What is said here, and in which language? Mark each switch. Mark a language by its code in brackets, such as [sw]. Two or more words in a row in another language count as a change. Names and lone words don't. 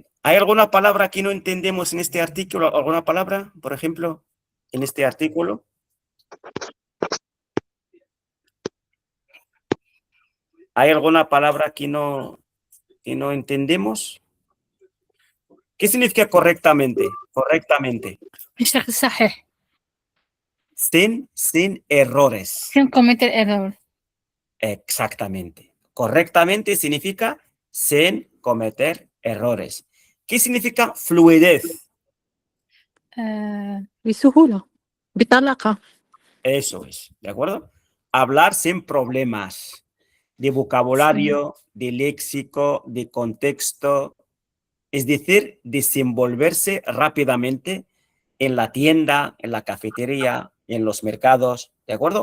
[es] ¿Hay alguna palabra que no entendemos en este artículo? ¿Alguna palabra, por ejemplo, en este artículo? ¿Hay alguna palabra que no entendemos? ¿Qué significa correctamente? Correctamente. [ar] بشكل صحيح [es] Sin errores. sin cometer error. Exactamente. Correctamente significa sin cometer errores. ¿Qué significa fluidez? [ar] بسهولة بطلاقة. [es] Eso es, ¿de acuerdo? Hablar sin problemas de vocabulario, de léxico, de contexto, es decir, desenvolverse rápidamente en la tienda, en la cafetería, en los mercados, ¿de acuerdo?